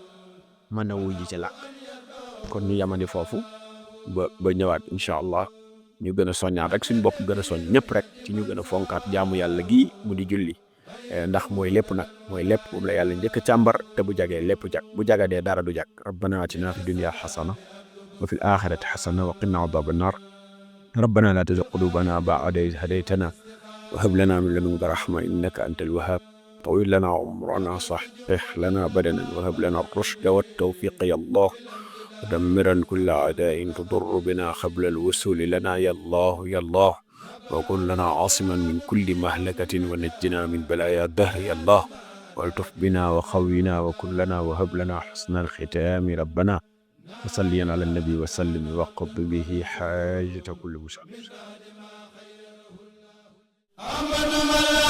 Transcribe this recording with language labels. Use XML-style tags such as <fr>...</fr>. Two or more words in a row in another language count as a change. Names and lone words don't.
<wo>kon ñu yamani foofu ba ñëwaat</wo> <ar>إن شاء الله</ar> <wo>ñu gën a soññaat rek suñu bopp gën a soññ ñëpp rek ci ñu gën a fonkaat jaamu yàlla gii mu di julli ndax mooy lépp nag mooy lépp moom la yàlla njëkk a càmbar te bu jagee lépp jag bu jagadee dara du jag</wo> <ar>ربنا آتنا في الدنيا حسنة و في الآخرة حسنة وقنا عذاب النار ربنا لا تزغ قلوبنا بعد إذ هديتنا وهب لنا من لدنك رحمة إنك أنت الوهاب طويل لنا عمرنا صحح لنا بدنا وهب لنا الرشد والتوفيق يا الله ودمرا كل أعداء تضر بنا قبل الوصول لنا يا الله يا الله وكن لنا عاصما من كل مهلكة ونجنا من بلايا الدهر يا الله والطف بنا وخوينا وكن لنا وهب لنا حسن الختام ربنا وصليا على النبي وسلم وقض به حاجة كل مسلم</ar>